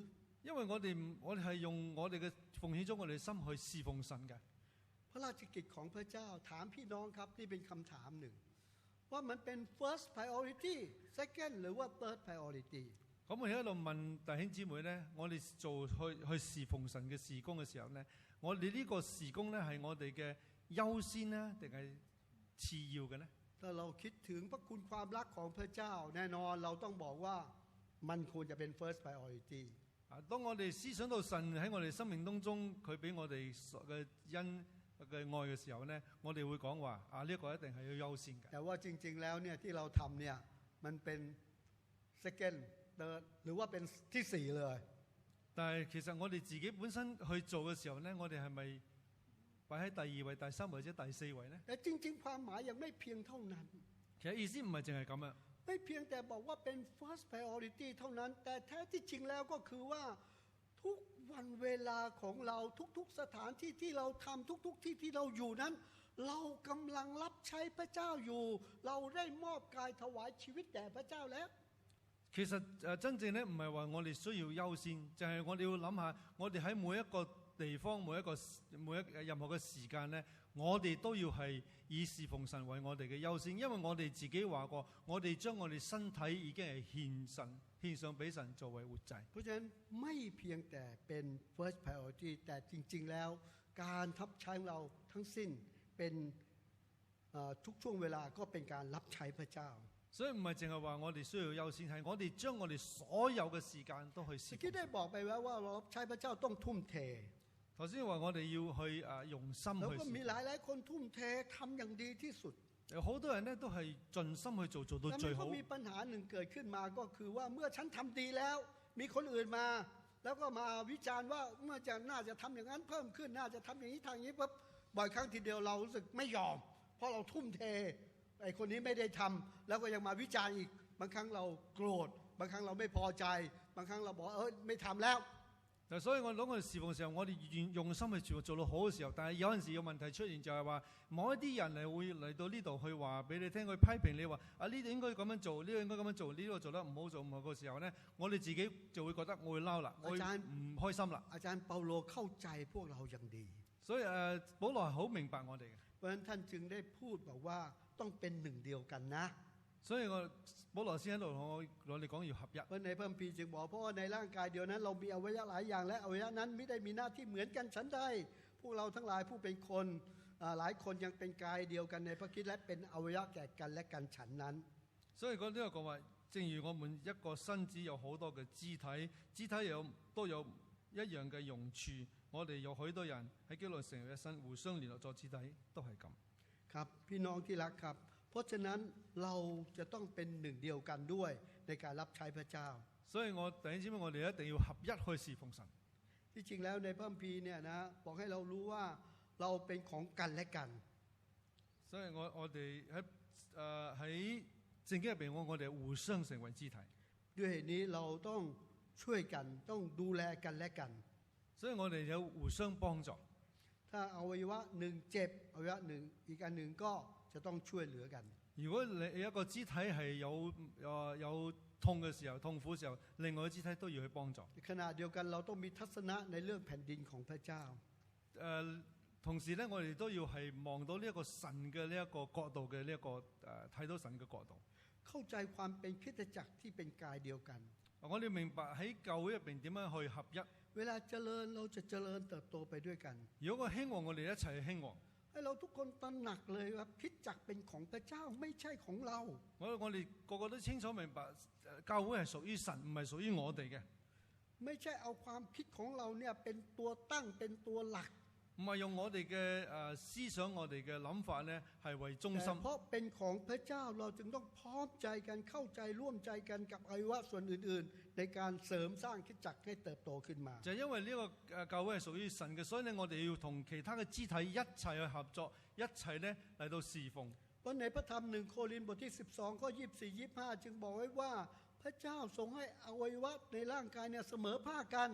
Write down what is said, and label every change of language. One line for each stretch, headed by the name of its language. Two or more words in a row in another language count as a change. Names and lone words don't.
Cantonese: 因為我哋係用我哋嘅奉獻咗我哋嘅心去侍奉神嘅。
Thai: พระราชกิจของพระเจ้าถามพี่น้องครับนี่เป็นคำถามหนึ่งว่ามันเป็น
English: first priority second
Thai: หรือว่า
English: third priority
Cantonese: 咁我哋喺度問弟兄姊妹咧，我哋做去侍奉神嘅事工嘅時候咧，我哋呢個事工咧係我哋嘅優先咧，定係次要嘅咧？
Thai: ถ้าเราคิดถึงพระคุณความรักของพระเจ้าแน่นอนเราต้องบอกว่ามันควรจะเป็น
English: first priority
Cantonese: 當我哋思想到神喺我哋生命當中，佢俾我哋嘅恩嘅愛嘅時候咧，我哋會講話呢個一定係要優先嘅。
Thai: แต่ว่าจริงๆแล้วเนี่ยที่เราทำเนี่ยมันเป็น
English: second third
Thai: หรือว่าเป็นที่สี่เลย
Cantonese: 但係其實我哋自己本身去做嘅時候咧，我哋係咪擺喺第二位、第三位或者第四位咧？
Thai: แต่จริงๆความหมายยังไม่เพียงเท่านั้น
Cantonese: 其實意思唔係淨係咁啊。
Thai: ไม่เพียงแต่บอกว่าเป็น
English: first priority
Thai: เท่านั้นแต่แท้ที่จริงแล้วก็คือว่าทุกวันเวลาของเราทุกๆสถานที่ที่เราทำทุกๆที่ที่เราอยู่นั้นเรากำลังรับใช้พระเจ้าอยู่เราได้มอบกายถวายชีวิตแด่พระเจ้าแล้ว
Cantonese: 其實真正咧唔係話我哋需要優先，就係我哋要諗下，我哋喺每一個地方、每一任何嘅時間咧，我哋都要係以侍奉神為我哋嘅優先，因為我哋自己話過，我哋將我哋身體已經係獻上俾神作為活祭。
Thai: เพราะฉะนั้นไม่เพียงแต่เป็น
English: first priority
Thai: แต่จริงๆแล้วการทับใช้เราทั้งสิ้นเป็นทุกช่วงเวลาก็เป็นการรับใช้พระเจ้า
Cantonese: 所以唔係淨係話我哋需要優先，係我哋將我哋所有嘅時間都去侍奉。
Thai: ที่ได้บอกไปแล้วว่าเรารับใช้พระเจ้าต้องทุ่มเท
Cantonese: 頭先話我哋要去用心去。
Thai: แล้วก็มีหลายคนทุ่มเททำอย่างดีที่สุด
Cantonese: 有好多人咧都係盡心去做，做到最好。
Thai: แต่มันก็มีปัญหาหนึ่งเกิดขึ้นมาก็คือว่าเมื่อฉันทำดีแล้วมีคนอื่นมาแล้วก็มาวิจารณ์ว่าเมื่อจะน่าจะทำอย่างนั้นเพิ่มขึ้นน่าจะทำอย่างนี้ทางนี้ปุ๊บบ่อยครั้งทีเดียวเรารู้สึกไม่ยอมเพราะเราทุ่มเทไอ้คนนี้ไม่ได้ทำแล้วก็ยังมาวิจารณ์อีกบางครั้งเราโกรธบางครั้งเราไม่พอใจบางครั้งเราบอกไม่ทำแล้ว
Cantonese: 嗱，所以我諗我哋侍奉嘅時候，我哋用心去做到好嘅時候，但係有陣時有問題出現，就係話某一啲人會嚟到呢度去話俾你聽，去批評你話啊呢度應該咁樣做，呢度應該咁樣做，呢度做得唔好做唔好嘅時候呢，我哋自己就會覺得我會嬲啦，我會唔開心啦。
Thai: อาจารย์เปาโลเข้าใจพวกเราอย่างดี
Cantonese: 所以保羅係好明白我哋嘅，
Thai: เพราะฉะนั้นท่านจึงได้พูดบอกว่าต้องเป็นหนึ่งเดียวกันนะ
Cantonese: 所以保羅先喺度同我哋講要合一。
Thai: เพราะในพระคัมภีร์จึงบอกเพราะว่าในร่างกายเดียวนั้นเรามีอวัยวะหลายอย่างและอวัยวะนั้นไม่ได้มีหน้าที่เหมือนกันฉันใดพวกเราทั้งหลายผู้เป็นคนหลายคนยังเป็นกายเดียวกันในพระคริสต์และเป็นอวัยวะแก่กันและกันฉันนั้น
Cantonese: 所以呢個講話，正如我們一個身子有好多嘅肢體，肢體都有一樣嘅用處。我哋有許多人喺基督裏成為一身，互相聯絡作肢體，都係咁。
Thai: ครับพี่น้องที่รักครับเพราะฉะนั้นเราจะต้องเป็นหนึ่งเดียวกันด้วยในการรับใช้พระเจ้า
Cantonese: 所以我弟兄姊妹，我哋一定要合一去侍奉神。
Thai: ที่จริงแล้วในพระคัมภีร์เนี่ยนะบอกให้เรารู้ว่าเราเป็นของกันและกัน
Cantonese: 所以我哋喺聖經入邊，我哋互相成為肢體。
Thai: ด้วยเหตุนี้เราต้องช่วยกันต้องดูแลกันและกัน
Cantonese: 所以我哋有互相幫助。
Thai: ถ้าอวัยวะหนึ่งเจ็บอวัยวะหนึ่งอีกอันหนึ่งก็จะต้องช่วยเหลือกัน
Cantonese: 如果你一個肢體係有痛嘅時候、痛苦嘅時候，另外一個肢體都要去幫助。
Thai: ขณะเดียวกันเราต้องมีทัศนะในเรื่องแผ่นดินของพระเจ้า
Cantonese: 同時咧，我哋都要係望到呢一個神嘅呢一個角度嘅呢一個睇到神嘅角度。
Thai: เข้าใจความเป็นคริสตจักรที่เป็นกายเดียวกัน
Cantonese: 我哋明白喺教會入邊點樣去合一。
Thai: เวลาเจริญเราจะเจริญเติบโตไปด้วยกัน
Cantonese: 如果個興旺，我哋一齊去興旺。
Thai: ให้เราทุกคนตระหนักเลยว่าคริสตจักรเป็นของพระเจ้าไม่ใช่ของเรา
Cantonese: 我哋個個都清楚明白，教會係屬於神，唔係屬於我哋嘅。
Thai: ไม่ใช่เอาความคิดของเราเนี่ยเป็นตัวตั้งเป็นตัวหลัก
Cantonese: 唔係用我哋嘅思想、我哋嘅諗法咧，係為中心。
Thai: เพราะเป็นของพระเจ้าเราจึงต้องพร้อมใจกันเข้าใจร่วมใจกันกับอวัยวะส่วนอื่นๆในการเสริมสร้างคริสตจักรให้เติบโตขึ้นมา
Cantonese: 就係因為呢個教會係屬於神嘅，所以咧我哋要同其他嘅肢體一齊去合作，一齊咧嚟到侍奉。
Thai: เพราะในพระธรรม1 โครินธ์บทที่12ข้อ24-25จึงบอกไว้ว่าพระเจ้าทรงให้อวัยวะในร่างกายเนี่ยเสมอภาคกัน